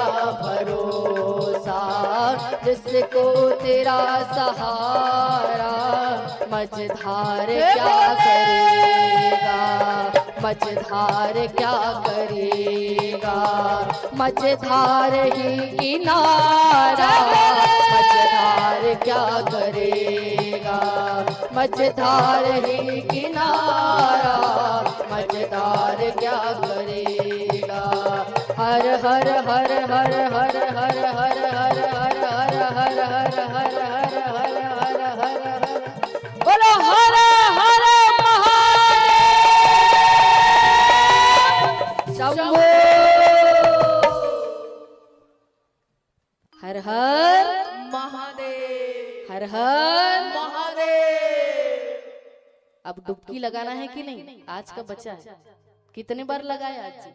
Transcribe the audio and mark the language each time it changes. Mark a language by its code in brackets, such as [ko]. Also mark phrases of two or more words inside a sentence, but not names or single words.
[hi] भरोसा, जिसको तेरा सहारा, मझधार क्या करेगा, मझधार क्या करेगा, मझधार ही किनारा, मझधार क्या करेगा, मझधार ही किनारा, मझधार क्या करेगा। हर हर हर हर हर हर हर हर हर हर हर हर हर हर हर हर हर हर, बोलो हर हर महादेव शंभो, हर हर महादेव, हर हर महादेव। अब डुबकी लगाना है कि नहीं? आज का बच्चा है, कितने बार लगाया आज?